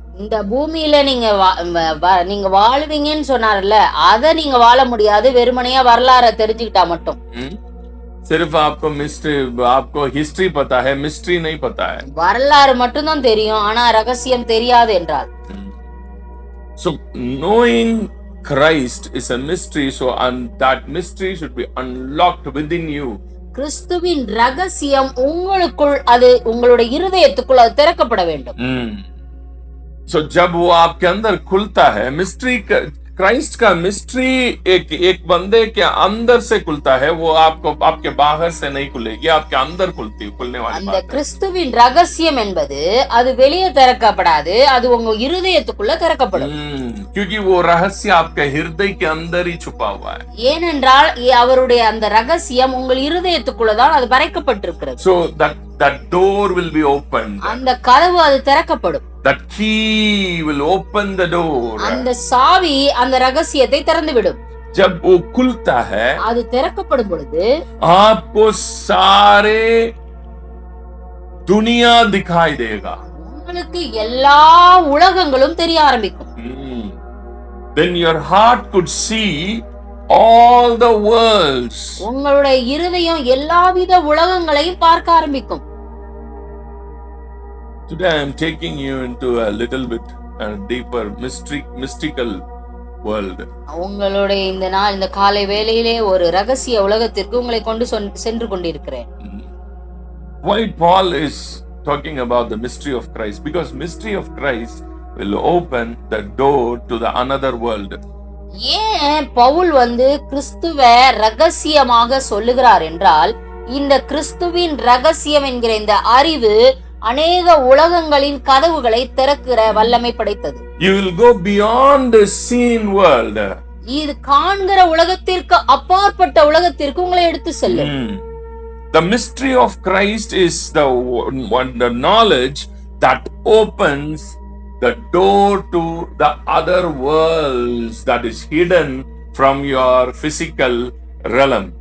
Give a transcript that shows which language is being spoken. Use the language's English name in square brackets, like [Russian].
[Tamil] இந்த பூமியில நீங்க வாழ்வீங்கன்னு சொன்னார்ல, அத நீங்க வாழ முடியாது வெறுமனையா வரலாறை தெரிஞ்சுக்கிட்டா மட்டும். [Hindi] सिर्फ आपको हिस्ट्री पता है, मिस्ट्री नहीं पता है. [Tamil] வரலாறு மட்டும் தான் தெரியும், ஆனா ரகசியம் தெரியாது என்றால். [English] So knowing Christ is a mystery, so that mystery should be unlocked within you. [Tamil] கிறிஸ்துவின் ரகசியம் உங்களுக்குள், அது உங்களுடைய இருதயத்துக்குள் அது திறக்கப்பட வேண்டும். [Hindi] So जब वो आपके अंदर खुलता है, मिस्ट्री क्राइस्ट का मिस्ट्री एक बंदे के अंदर से खुलता है, वो आपके बाहर से नहीं खुलेगी, आपके अंदर खुलने वाली [Tamil] அந்த கிறிஸ்துவின் ரகசியம் என்பது அது வெளியே திறக்கப்படாது, அது உங்க இருதயத்துக்குள்ள திறக்கப்படும். [Hindi] क्योंकि वो रहस्य आपके हृदय के अंदर ही छुपा हुआ है. [Tamil] ஏனென்றால் அவருடைய அந்த ரகசியம் உங்கள் இருதயத்துக்குள்ள தான் அது மறைக்கப்பட்டிருக்கிறது. [English] So that door will be opened. [Tamil] அந்த கதவு அது திறக்கப்படும். [English] That key will open the door. [Tamil] அந்த சாவி அந்த ரகசியத்தை திறந்து விடும். [Hindi] जब वो खुलता है, [Tamil] அது திறக்கப்படும் பொழுது [Hindi] आपको सारे दुनिया दिखाई देगा. [Tamil] உங்களுக்கு எல்லா உலகங்களும் தெரிய ஆரம்பிக்கும். [English] Then your heart could see all the worlds. [Tamil] உங்களுடைய இருதயம் எல்லாவித உலகங்களையும் பார்க்க ஆரம்பிக்கும். [English] Today I am taking you into a little bit deeper mystical world. [Tamil] உங்களுடைய இந்த காலை வேளையிலே ஒரு ரகசிய உலகத்திற்கு உங்களை கொண்டு சென்று கொண்டிருக்கிறேன். [English] Why Paul is talking about the mystery of Christ? Because mystery of Christ will open the door to the another world. [Tamil] ஏன் பவுல் கிறிஸ்துவ ரகசியமாக சொல்லுகிறார் என்றால், இந்த கிறிஸ்துவின் ரகசியம் என்கிற இந்த அறிவு அநேக உலகங்களின் கதவுகளை திறக்கிற வல்லமை படைத்தது. [English] You will go beyond the seen world. [Tamil] இது காண்கிற உலகத்திற்கு அப்பாற்பட்ட உலகத்திற்கு உங்களை எடுத்து செல்லும். [English] The mystery of Christ is the knowledge that opens the door to the other worlds that is hidden from your physical realm.